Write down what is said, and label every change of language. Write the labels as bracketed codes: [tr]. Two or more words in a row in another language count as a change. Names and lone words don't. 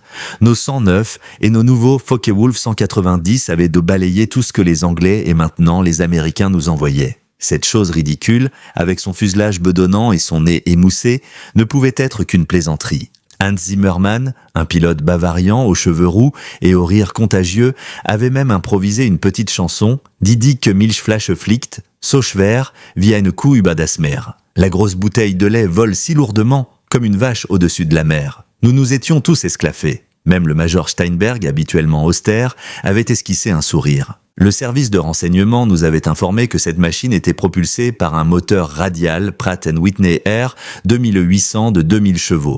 [fr] Nos 109 et nos nouveaux Focke-Wulf 190 avaient de balayer tout ce que les Anglais et maintenant les Américains nous envoyaient. Cette chose ridicule, avec son fuselage bedonnant et son nez émoussé, ne pouvait être qu'une plaisanterie. Hans Zimmermann, un pilote bavarien aux cheveux roux et au rire contagieux, avait même improvisé une petite chanson « [de] Die dicke Milchflasche fliegt, so schwer wie eine Kuh über das Meer ». [fr] La grosse bouteille de lait vole si lourdement, comme une vache au-dessus de la mer. Nous nous étions tous esclaffés. Même le major Steinberg, habituellement austère, avait esquissé un sourire. Le service de renseignement nous avait informé que cette machine était propulsée par un moteur radial Pratt & Whitney R 2800 de 2000 chevaux.